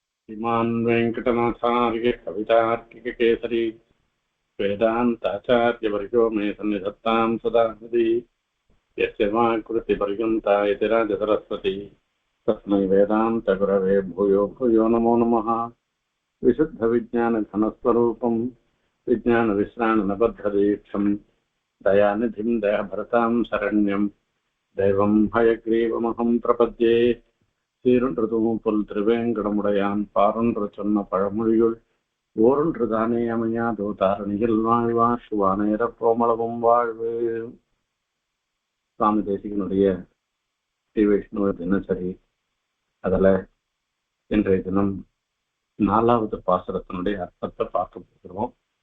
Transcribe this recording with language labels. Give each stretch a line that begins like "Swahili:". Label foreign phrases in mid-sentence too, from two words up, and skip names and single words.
Sanskrit: श्रीमान् वेङ्कटनाथार्य कवितार्किककेसरी वेदान्ताचार्यवर्यो मे सन्निधत्तां सदा हृदि यस्य वाक्कृतिपर्यन्ता इति राजसरस्वती तस्मै वेदान्तगुरवे भूयो भूयो नमो नमः। विशुद्धविज्ञानघनस्वरूपं विज्ञानविश्राणनबद्धदीक्षं दयानिधिं दयाभरतां शरण्यं दैवं हयग्रीवमहं प्रपद्ये.
Tamil: சீரொன்றுதும் புல் திருவேங்கடமுடையான் பாரொன்று சொன்ன பழமொழியுள் ஓரொன்று தானே அமையாதோ தாரணியில் வாழ்வா சுவானேர கோமளவும் வாழ்வு. சுவாமி தேசிகனுடைய ஸ்ரீ வைஷ்ணவ தினசரி அதில் இன்றைய தினம் 4வது பாசுரத்தினுடைய அர்த்தத்தை பார்க்க போகிறோம்.